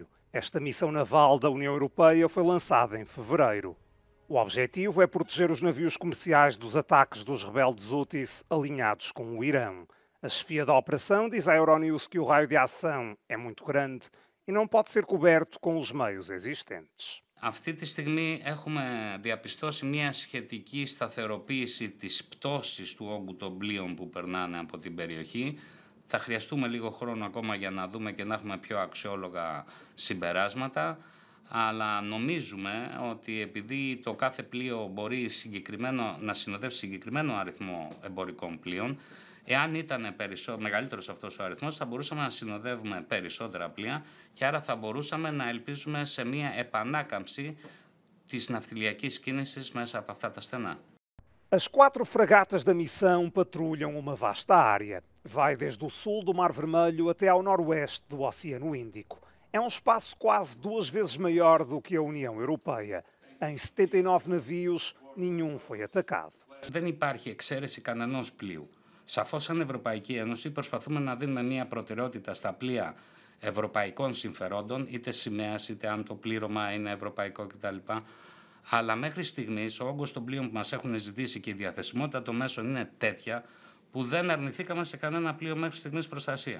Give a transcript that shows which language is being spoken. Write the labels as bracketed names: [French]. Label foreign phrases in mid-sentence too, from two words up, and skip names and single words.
[Portuguese] Esta missão naval da União Europeia foi lançada em fevereiro. O objetivo é proteger os navios comerciais dos ataques dos rebeldes Houthis alinhados com o Irão. A chefia da operação diz à Euronews que o raio de ação é muito grande e não pode ser coberto com os meios existentes. [Greek] Αυτή τη στιγμή έχουμε διαπιστώσει μια σχετική σταθεροποίηση της πτώσης του όγκου των πλοίων που περνάνε από την περιοχή. Θα χρειαστούμε λίγο χρόνο ακόμα για να δούμε και να έχουμε πιο αξιόλογα συμπεράσματα, αλλά νομίζουμε ότι επειδή το κάθε πλοίο μπορεί να συνοδεύσει συγκεκριμένο αριθμό εμπορικών πλοίων, εάν ήταν μεγαλύτερος αυτός ο αριθμός, θα μπορούσαμε να συνοδεύουμε περισσότερα πλοία και άρα θα μπορούσαμε να ελπίζουμε σε μια επανάκαμψη της ναυτιλιακής κίνησης μέσα από αυτά τα στενά. [Portuguese] As 4 fragatas da missão patrulham uma vasta área. Vai desde o sul do Mar Vermelho até ao noroeste do Oceano Índico. É um espaço quase 2 vezes maior do que a União Europeia. Em 79 navios, nenhum foi atacado. [Greek] Δεν υπάρχει εξαίρεση κανενός πλοίου. Σαφώς, σαν Ευρωπαϊκή Ένωση, προσπαθούμε να δίνουμε μια προτεραιότητα στα πλοία ευρωπαϊκών συμφερόντων, είτε σημαίας, είτε αν το πλήρωμα είναι ευρωπαϊκό κτλ. Αλλά μέχρι στιγμής ο όγκος των πλοίων που μας έχουν ζητήσει και η διαθεσιμότητα των μέσων είναι τέτοια που δεν αρνηθήκαμε σε κανένα πλοίο μέχρι στιγμής προστασία.